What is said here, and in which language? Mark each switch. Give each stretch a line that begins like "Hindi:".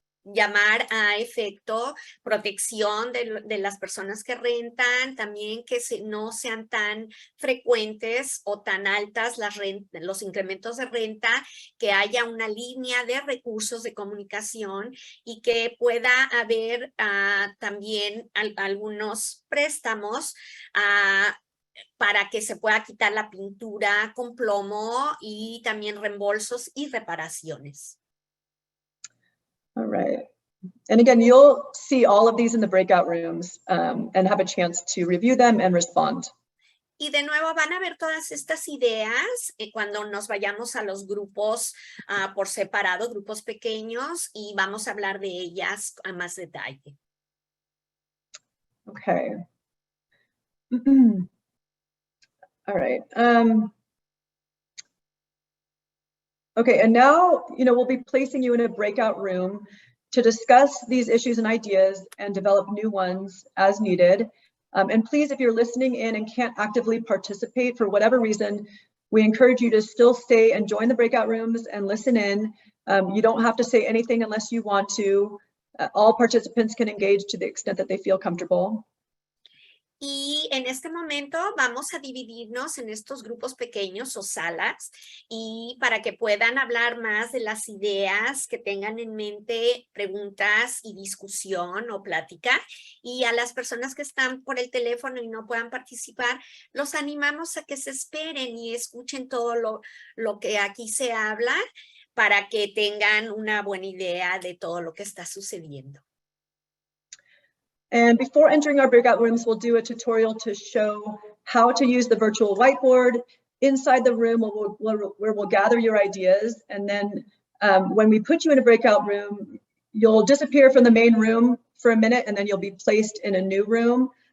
Spanish: llamar a efecto protección de las personas que rentan, también que no sean tan frecuentes o tan altas los incrementos de renta, que haya una línea de recursos de comunicación y que pueda haber también algunos préstamos para que se pueda quitar la pintura con plomo y también reembolsos y reparaciones.
English: All right. And again, you'll see all of these in the breakout rooms and have a chance to review them and respond.
Spanish: Y de nuevo van a ver todas estas ideas cuando nos vayamos a los grupos por separado, grupos pequeños, y vamos a hablar de ellas a más detalle.
English: Okay. All right. Okay, and now, we'll be placing you in a breakout room to discuss these issues and ideas and develop new ones as needed. And please, if you're listening in and can't actively participate for whatever reason, we encourage you to still stay and join the breakout rooms and listen in. You don't have to say anything unless you want to. All participants can engage to the extent that they feel comfortable.
Spanish: Y en este momento vamos a dividirnos en estos grupos pequeños o salas y para que puedan hablar más de las ideas, que tengan en mente preguntas y discusión o plática. Y a las personas que están por el teléfono y no puedan participar, los animamos a que se esperen y escuchen todo lo que aquí se habla para que tengan una buena idea de todo lo que está sucediendo.
English: And before entering our breakout rooms, we'll do a tutorial to show how to use the virtual whiteboard inside the room where we'll gather your ideas. And then when we put you in a breakout room, you'll disappear from the main room for a minute, and then you'll be placed in a new room.